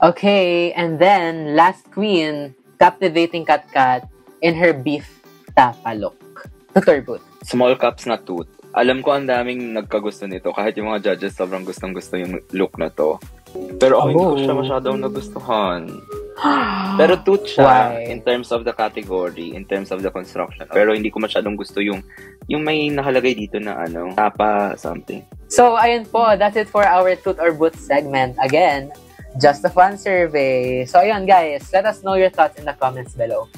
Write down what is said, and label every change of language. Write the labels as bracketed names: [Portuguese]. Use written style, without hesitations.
[English] Okay, and then, last queen, captivating Kat in her beef tapa look. Toot or boot? Small cups na toot. [Filipino] Alam ko ang daming nagkagusto nito. Kahit yung mga judges sobrang gustong-gusto yung look na to. Pero ako hindi ko siya masyadong nagustuhan. [English] Pero toot siya in terms of the category, in terms of the construction. [Filipino] Pero hindi ko masyadong gusto yung may nakalagay dito na tapa something. So, ayun po. [English] That's it for our toot or boot segment. Again, just a fun survey. So, ayun guys, let us know your thoughts in the comments below.